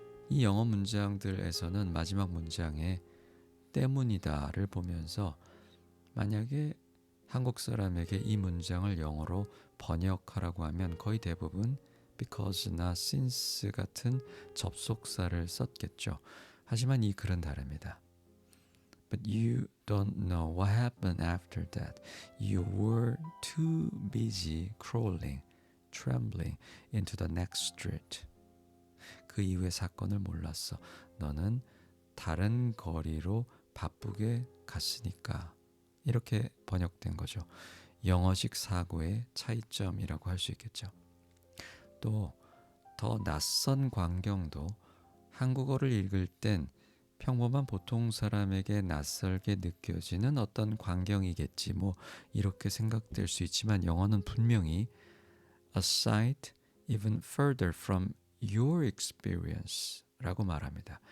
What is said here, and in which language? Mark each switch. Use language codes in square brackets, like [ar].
[ko] 이 영어 문장들에서는 마지막 문장에 때문이다를 보면서 만약에 한국 사람에게 이 문장을 영어로 번역하라고 하면 거의 대부분 because나 since 같은 접속사를 썼겠죠. 하지만 이 글은 다릅니다. [en] But you don't know what happened after that. You were too busy crawling, trembling into the next street. [ko] 그 이후의 사건을 몰랐어. 너는 다른 거리로 바쁘게 갔으니까. 이렇게 번역된 거죠. 영어식 사고의 차이점이라고 할 수 있겠죠. 또 더 낯선 광경도 한국어를 읽을 땐 평범한 보통 사람에게 낯설게 느껴지는 어떤 광경이겠지 뭐 이렇게 생각될 수 있지만 영어는 분명히 [en] a sight even further from your experience [ko] 라고 말합니다.